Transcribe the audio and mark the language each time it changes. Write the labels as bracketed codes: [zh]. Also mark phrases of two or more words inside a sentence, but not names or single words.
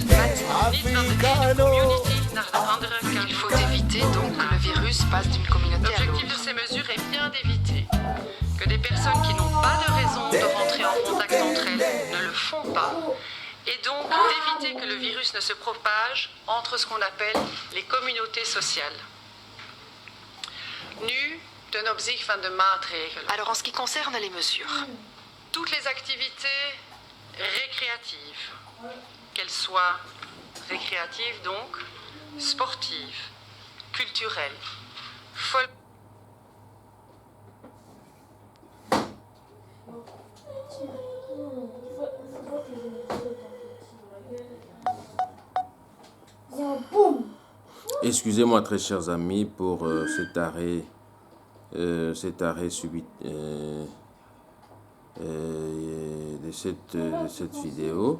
[fr] Il faut éviter donc que le virus passe d'une communauté à l'autre. L'objectif de ces mesures est bien d'éviter que des personnes qui n'ont pas de raison de rentrer en contact entre elles ne le font pas, et donc d'éviter que le virus ne se propage entre ce qu'on appelle les communautés sociales. [nl] Nu ten opzichte van de maatregelen. [fr] Alors en ce qui concerne les mesures, toutes les activités récréatives, qu'elles soient récréatives donc, sportives, culturelles, folkloriques. Excusez-moi très chers amis pour cet arrêt subit de cette vidéo.